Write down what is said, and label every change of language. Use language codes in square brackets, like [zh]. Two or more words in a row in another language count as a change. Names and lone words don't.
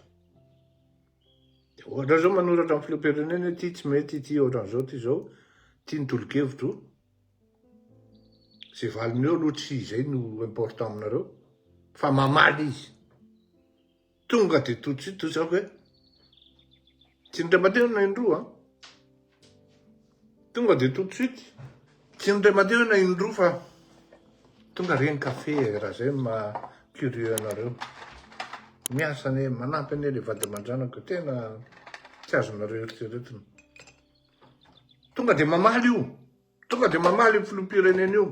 [mg] Ohatra zao manoratra amin'ny filoham-pirenena ty tsy mety ty ohatran'izao ty zao, ty ny tolo-kevitro. Zay valiny eo aloha tsy izay no important aminareo, fa mamaly izy. Tonga dia [fr] tout de suite [mg] toy zao hoe tsy ny ray aman-dreny na indroa, tonga dia [fr] tout de suite [mg] tsy ny ray aman-dreny na indroa fa tonga reny kafe raha zay ma-curieux anareo. Miasa ane manampy ane le vady aman-dranako tena tsy azonareo eritreretiny. Tonga dia mamaly io, tonga dia mamaly io filoham-pirenena io.